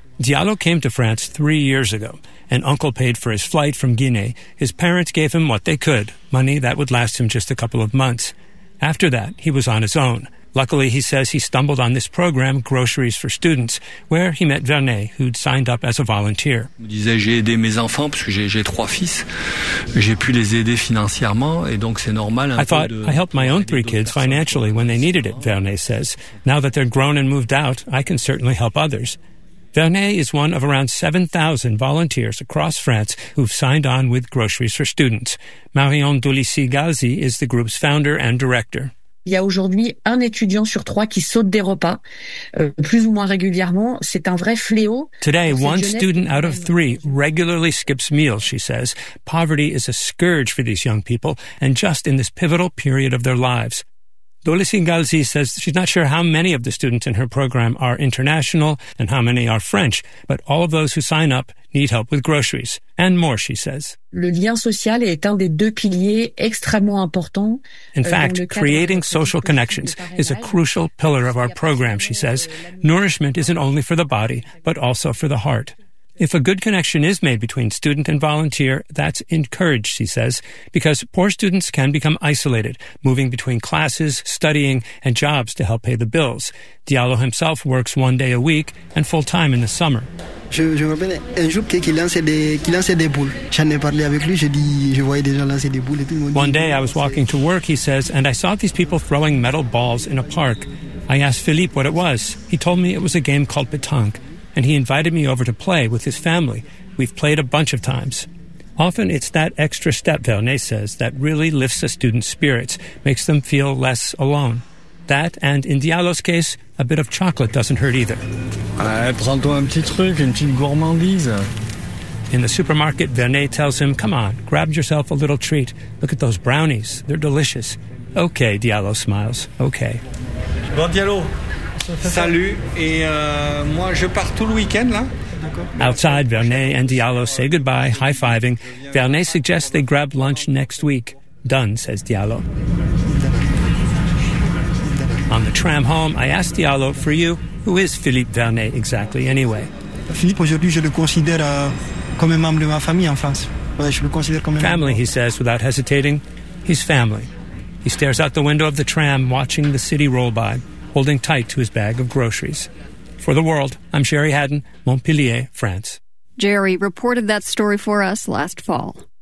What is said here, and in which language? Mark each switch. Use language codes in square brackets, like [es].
[en] Diallo came to France 3 years ago. An uncle paid for his flight from Guinea. His parents gave him what they could, money that would last him just a couple of months. After that, he was on his own. Luckily, he says he stumbled on this program, Groceries for Students, where he met Vernet, who'd signed up as a volunteer. [fr] Il disait, j'ai aidé mes enfants, parce que j'ai trois fils. J'ai pu les aider financièrement, et donc c'est normal. [en] I thought, I helped my own three kids financially when they needed it, Vernet says. Now that they're grown and moved out, I can certainly help others. Vernet is one of around 7,000 volunteers across France who've signed on with Groceries for Students. Marion Doulissy-Galzi is the group's founder and director. [fr] Il y a aujourd'hui un étudiant sur trois qui saute des repas, plus ou moins régulièrement. C'est un vrai fléau. [en] Today, one student out of three regularly skips meals, she says. Poverty is a scourge for these young people, and just in this pivotal period of their lives. Doulissy-Galzi says she's not sure how many of the students in her program are international and how many are French, but all of those who sign up need help with groceries. And more, she says. [fr] Le lien social est un des deux piliers extrêmement importants. [en] In fact, creating social connections is a crucial pillar of our program, she says. Nourishment isn't only for the body, but also for the heart. If a good connection is made between student and volunteer, that's encouraged, she says, because poor students can become isolated, moving between classes, studying, and jobs to help pay the bills. Diallo himself works one day a week and full-time in the summer. [fr] Je me rappelle un jour qu'il lançait des boules. J'en ai parlé avec lui, je voyais des gens lancer des boules et tout le monde. [en] One day I was walking to work, he says, and I saw these people throwing metal balls in a park. I asked Philippe what it was. He told me it was a game called pétanque. And he invited me over to play with his family. We've played a bunch of times. Often it's that extra step, Vernet says, that really lifts a student's spirits, makes them feel less alone. That, and in Diallo's case, a bit of chocolate doesn't hurt either. [fr] Prends-toi un petit truc, une petite gourmandise. [en] In the supermarket, Vernet tells him, come on, grab yourself a little treat. Look at those brownies. They're delicious. Okay, Diallo smiles. Okay. [fr] Bon, Diallo. Salut, et moi je pars tout le week-end là. [en] Outside, Vernet and Diallo say goodbye, high-fiving. Vernet suggests they grab lunch next week. Done, says Diallo. On the tram home, I ask Diallo, for you, who is Philippe Vernet exactly anyway? [fr] Philippe, aujourd'hui, je le considère comme un membre de ma famille en France. Ouais, je le considère comme [en] family, he says without hesitating. He's family. He stares out the window of the tram, watching the city roll by, holding tight to his bag of groceries. For The World, I'm Sherry Haddon, Montpellier, France. Jerry reported that story for us last fall.